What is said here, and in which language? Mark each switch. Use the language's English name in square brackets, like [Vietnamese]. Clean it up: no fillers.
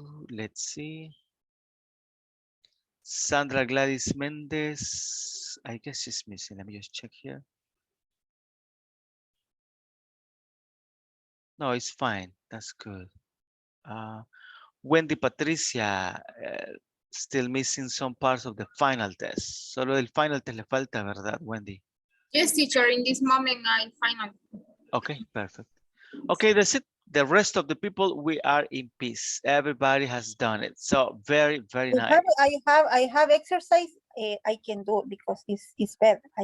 [English] Let's see. Sandra Gladys Mendez. I guess she's missing. Let me just check here. No, it's fine. That's good. Wendy Patricia, still missing some parts of the final test. [Spanish] Solo el final test le falta, ¿verdad, Wendy? [English] Yes, teacher, in this moment I final. Okay, perfect. Okay, that's it. The rest of the people, we are in peace. Everybody has done it. So very, very nice. I have exercise I can do because it's better.